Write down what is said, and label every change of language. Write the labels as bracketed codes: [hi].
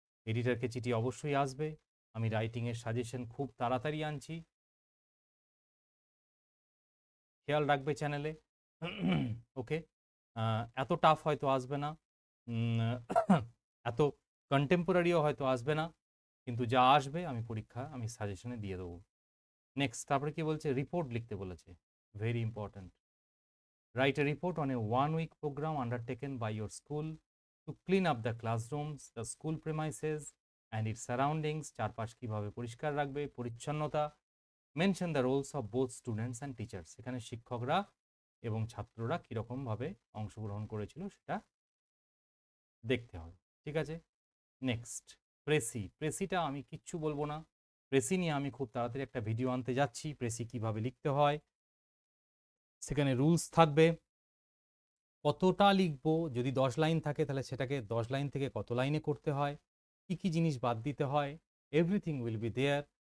[bn] এডিটরকে চিঠি অবশ্যই আসবে, আমি রাইটিংয়ের সাজেশন খুব তাড়াতাড়ি আনছি, খেয়াল রাখবে চ্যানেলে। ওকে, এত টাফ হয়তো আসবে না, এত কন্টেম্পোরারিও হয়তো আসবে না, কিন্তু যা আসবে আমি পরীক্ষা, আমি সাজেশনে দিয়ে দেবো। নেক্সট, তারপরে কি বলছে, রিপোর্ট লিখতে বলেছে, [en] Very important. Write a report on a 1 week program undertaken by your school to clean up the classrooms, the school premises and its surroundings. [bn] চারপাশ কিভাবে পরিষ্কার রাখবে, পরিচ্ছন্নতা। [en] mention the roles of both students and teachers, [bn] এখানে শিক্ষকরা এবং ছাত্ররা কীরকমভাবে অংশগ্রহণ করেছিল সেটা দেখতে হবে, ঠিক আছে। Next, precis. প্রেসিটা আমি কিচ্ছু বলবো না, প্রেসি নিয়ে আমি খুব তাড়াতাড়ি একটা ভিডিও আনতে যাচ্ছি, প্রেসি কিভাবে লিখতে হয়, সেখানে রুলস থাকবে, কতটা লিখবো, যদি 10 লাইন থাকে তাহলে সেটাকে 10 লাইন থেকে কত লাইনে করতে হয়, কি কি জিনিস বাদ দিতে হয়, [en] Everything will be there.